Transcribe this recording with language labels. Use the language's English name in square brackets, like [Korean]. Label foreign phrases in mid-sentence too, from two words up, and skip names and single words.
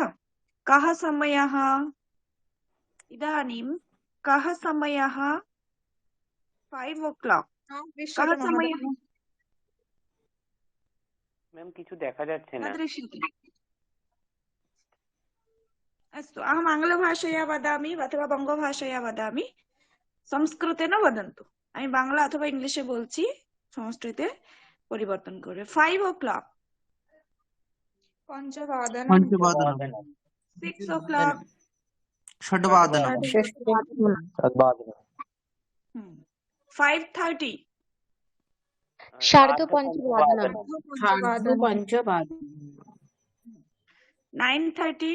[Sanskrit] कः समयः? इदानीं कः समयः? 5 o'clock। कः समयः? [Bangla] ম্যাম কিছু দেখা যাচ্ছে [Sanskrit] न [Bangla] না। [Sanskrit] दृश्यते। अस्तु, अहम् आङ्ग्लभाषया वदामि अथवा बङ्गभाषया वदामि। संस्कृतेन वदन्तु। [Bangla] আমি বাংলা অথবা ইংলিশে বলছি, সংস্কৃতে পরিবর্তন করে। [English] 5 o'clock, [Sanskrit] पञ्चवादनं, [English] 6 o'clock, [Sanskrit] षड्वादनं, 5:30, सार्धपञ्चवादनं 9:30,